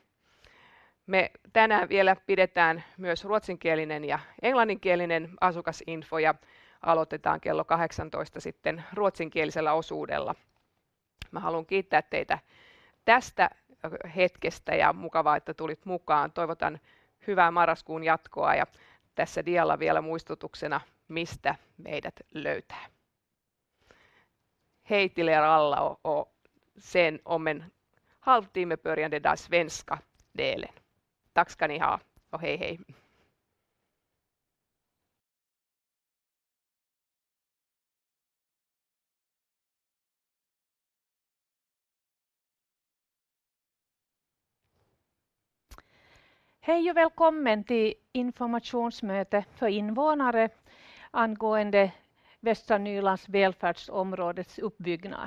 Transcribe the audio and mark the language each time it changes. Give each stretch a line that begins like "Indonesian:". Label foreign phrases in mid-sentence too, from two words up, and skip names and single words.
Finnish: Me tänään vielä pidetään myös ruotsinkielinen ja englanninkielinen asukasinfo ja aloitetaan kello 18 sitten ruotsinkielisellä osuudella. Mä haluan kiittää teitä tästä hetkestä ja mukavaa, että tulit mukaan. Toivotan hyvää marraskuun jatkoa ja tässä dialla vielä muistutuksena, mistä meidät löytää.
Swedish: Hej till er alla och sen om en halvtimme börjande den svenska delen. Tack ska ni ha och hej hej. Hej och välkommen till informationsmöte för invånare angående Västra Nylands välfärdsområdets uppbyggnad.